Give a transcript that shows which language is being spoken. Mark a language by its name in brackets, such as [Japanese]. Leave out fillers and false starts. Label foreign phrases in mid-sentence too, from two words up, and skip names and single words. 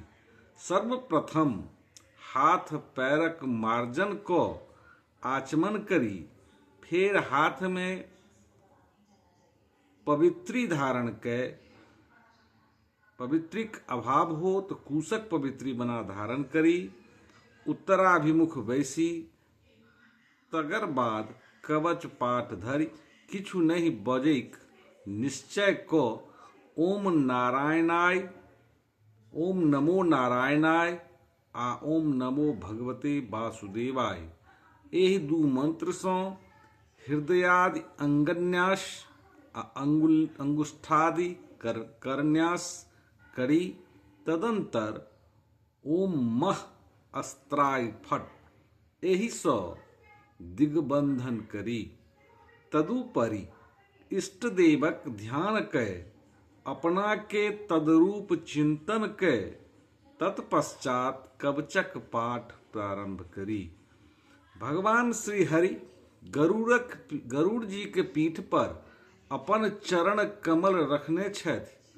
[Maithili] सर्वप्रथम हाथ पैरक मार्जन को आचमन करी, फेर हाथ में पवित्री धारण कै, पवित्रिक अभाव हो तो कुशक पवित्री बना धारण करी, उत्तराभिमुख बैसी, तगर बाद कवच पाठ धरि किछु नहीं बजैक निश्चय को [Sanskrit] ओम नारायणाय, ओम नमो नारायणाय आ ओम नमो भगवते वासुदेवाय, [Maithili] एहि दू मंत्र सँ हृदयादि अंगन्यास आ अंगुष्ठादि करन्यास करी, तदंतर [Sanskrit] ओम मह अस्त्राय फट [Maithili] एहि सँ दिग्बंधन करी। तदुपरि इष्ट देवक ध्यान कै अपना के तदरूप चिंतन कै तत्पश्चात कवचक पाठ प्रारंभ करी। भगवान श्री हरि गरुड़ जी के पीठ पर अपन चरण कमल रखने छथि।